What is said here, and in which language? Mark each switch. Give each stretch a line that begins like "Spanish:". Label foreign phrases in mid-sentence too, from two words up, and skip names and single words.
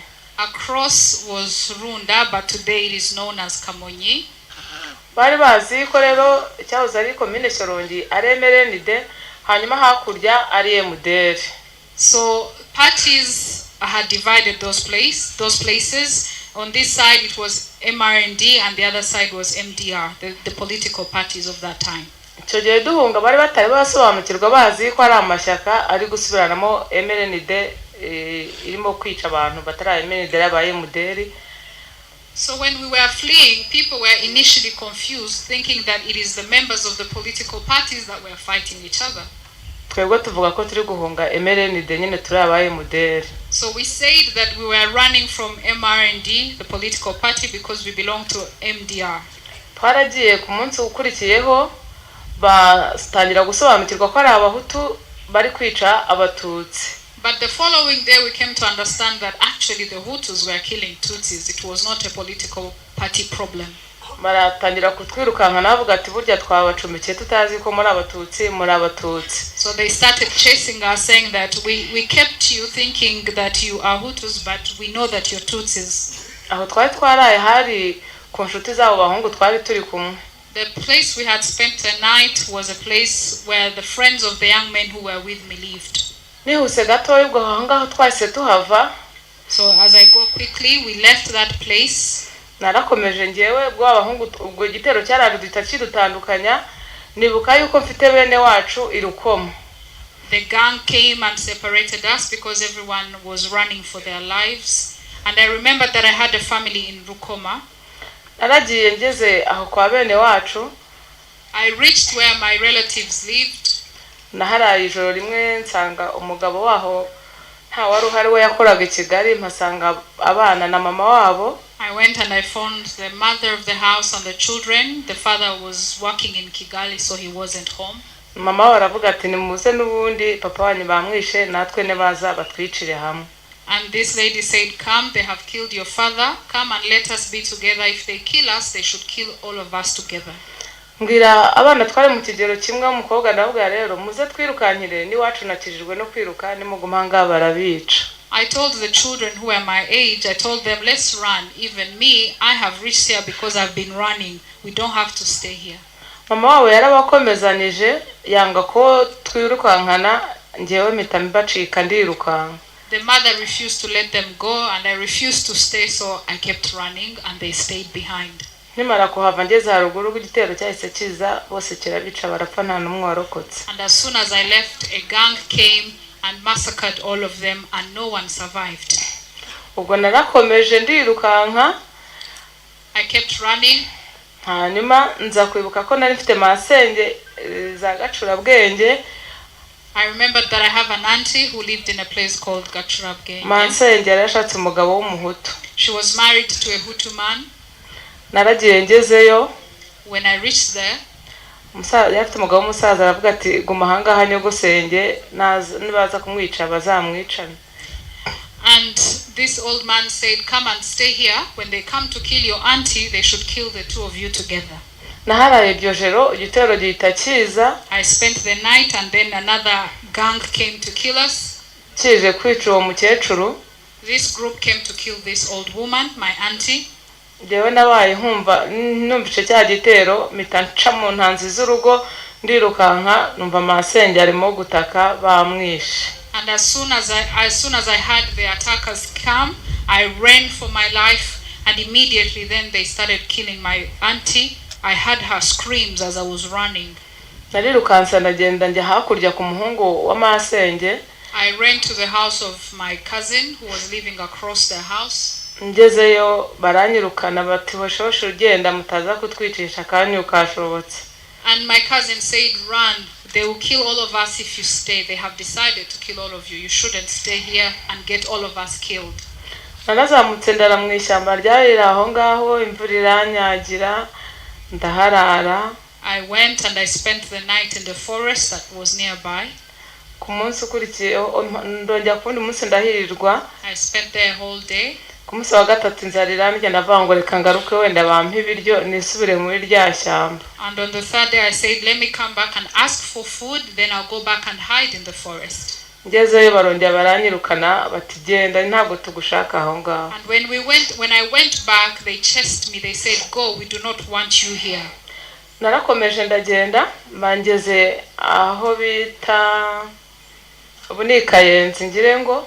English: Across was Runda, but today it is known as Kamonyi.
Kinyarwanda: Bari bazi ko rero cyahoze ari commune Shyorongi ari MRND, hanyuma hakurya ari MDR.
English: So parties had divided those places. On this side it was MRND and the other side was MDR, the political parties of that time.
Kinyarwanda: Icyo gihe duhunga bari batari basobanukirwa bazi ko ari amashyaka ari gusubiranamo MRND irimo kwica abantu batari MRND yabaye MDR.
English: So when we were fleeing, people were initially confused, thinking that it is the members of the political parties that were fighting each other.
Kinyarwanda: Twebwe tuvuga ko turi guhunga MRND nyine turi abaye MDR.
English: So we said that we were running from MRND, the political party, because we belong to MDR.
Kinyarwanda: Twaragiye ku munsi ukurikiyeho batangira gusobanukirwa ko ari abahutu bari kwica abatutsi.
English: But the following day we came to understand that actually the Hutus were killing Tutsis. It was not a political party problem.
Kinyarwanda: Baratangira kutwirukanka navuga ati burya twabacumbikiye tutazi ko muri abatutsi.
English: So they started chasing us, saying that we kept you thinking that you are Hutus, but we know that you're Tutsis.
Kinyarwanda: Aho twari twaraye hari ku nshuti zabo bahungu twari turi kumwe.
English: The place we had spent the night was a place where the friends of the young men who were with me lived.
Kinyarwanda: Nihuse gato ubwo ahangaho twahise tuhava.
English: So as I go quickly, we left that place.
Kinyarwanda: Narakomeje ngewe ubwo abahungu ubwo igitero cyaraje dutandukanya, nibuka yuko mfite bene wacu irukoma.
English: The gang came and separated us because everyone was running for their lives. And I remember that I had a family in Rukoma.
Kinyarwanda: Naragiye ngeze aho kwa bene wacu.
English: I reached where my relatives lived.
Kinyarwanda: Naharaye ijoro rimwe nsanga umugabo waho nta wari uhari we yakoraga i Kigali, mpasanga abana na mama wabo.
English: I went and I found the mother of the house and the children. The father was working in Kigali, so he wasn't home.
Kinyarwanda: Mama waravuga ati nimuze n'ubundi papa wanyu bamwishe natwe nebaza batwicire hamwe.
English: And this lady said, come, they have killed your father. Come and let us be together. If they kill us, they should kill all of us together.
Kinyarwanda: Mbwira abana twari mu kigero kimwe umukobwa ndavuga rero muze twirukankire ni wacu nakijijwe no kwiruka nimugumanga barabica.
English: I told the children who were my age, I told them, let's run. Even me, I have reached here because I've been running. We don't have to stay here.
Kinyarwanda: Mama wabo yarabakomezanije yanga ko twirukankana ngewe mpita mbacika ndirukanka.
English: The mother refused to let them go and I refused to stay, so I kept running and they stayed behind.
Kinyarwanda: Nimara kuhava ngeze haruguru igitero cyahise kiza bose kirabica barapfa nta numwe warokotse.
English: And as soon as I left, a gang came and massacred all of them and no one survived.
Kinyarwanda: Ubwo narakomeje ndirukanka.
English: I kept running.
Kinyarwanda: Hanyuma nza kwibuka ko nari mfite masenge za Gacurabwenge.
English: I remembered that I have an auntie who lived in a place called Gacurabwenge.
Kinyarwanda: Masenge yarashatse umugabo w'umuhutu.
English: She was married to a Hutu man.
Kinyarwanda: Naragiye ngezeyo.
English: When I reached there,
Kinyarwanda: yafite umugabo w'umusaza aravuga ati guma ahangaha nyogosenge nibaza kumwica bazamwicana.
English: And this old man said, come and stay here. When they come to kill your auntie, they should kill the two of you together.
Kinyarwanda: Naharaye iryo joro igitero gihita kiza.
English: I spent the night and then another gang came to kill us.
Kinyarwanda: Kije kwica uwo mukecuru.
English: This group came to kill this old woman, my auntie.
Kinyarwanda: Jewe nabaye numvise cya gitero mpita nca mu ntanzi z'urugo ndirukanka numva masenge arimo gutaka bamwishe.
English: And as soon as I heard the attackers come, I ran for my life and immediately then they started killing my auntie. I heard her screams as I was running.
Kinyarwanda: Narirukansa ndagenda njya hakurya ku muhungu wa masenge.
English: I ran to the house of my cousin who was living across the house.
Kinyarwanda: ngezeyo baranyirukana bati bashoshe ugenda mutaza kutwicisha kandi ukashobotse.
English: And my cousin said, run, they will kill all of us if you stay. They have decided to kill all of you. You shouldn't stay here and get all of us killed.
Kinyarwanda: Nanazamutse ndara mu ishyamba ryari aho ngaho, imvura iranyagira ndaharara.
English: I went and I spent the night in the forest that was nearby.
Kinyarwanda: Ku munsi ukurikiyeho ndongera kundi munsi ndahirirwa.
English: I spent there whole day.
Kinyarwanda: Ku munsi wa gatatu inzara njye ndavuga ngo reka ngaruke wenda bampa ibiryo nisubire muri rya shyamba.
English: And on the third day I said, let me come back and ask for food, then I'll go back and hide in the forest.
Kinyarwanda: Ngezeyo barongera baranyirukana bati genda ntabwo tugushaka aho ngaho.
English: And when I went back, they chased me. They said, go, we do not want you here.
Kinyarwanda: Narakomeje ndagenda bangeze aho bita Bunikayenzi ngire ngo.